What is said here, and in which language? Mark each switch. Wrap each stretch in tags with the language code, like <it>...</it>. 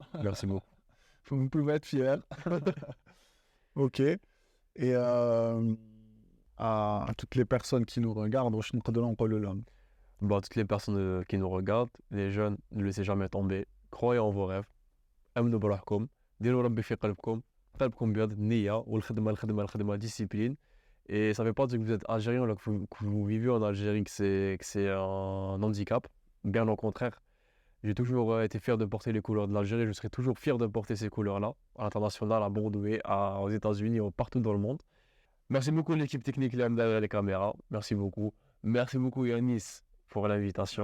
<fr>Merci beaucoup. Vous pouvez être fiers. Ok. Et à toutes les personnes qui nous regardent,</fr> <ar>واش نقدروا نقولوا لهم؟</ar> <fr>Bon, toutes les personnes qui nous regardent, les jeunes, ne laissez jamais tomber. Croyez en vos rêves.</fr> <ar>امنوا بروحكم. ديروا ربي في قلبكم. قلبكم بيض النية والخدمة الخدمة discipline.</ar> <fr>Et ça ne veut pas dire que vous êtes algérien ou que vous vivez en Algérie, que c'est un handicap. Bien au contraire. J'ai toujours été fier de porter les couleurs de l'Algérie. Je serai toujours fier de porter ces couleurs-là, à l'international, à Bordeaux, aux États-Unis, partout dans le monde. Merci beaucoup l'équipe technique derrière les caméras. Merci beaucoup. Merci beaucoup Yanis pour l'invitation.</fr>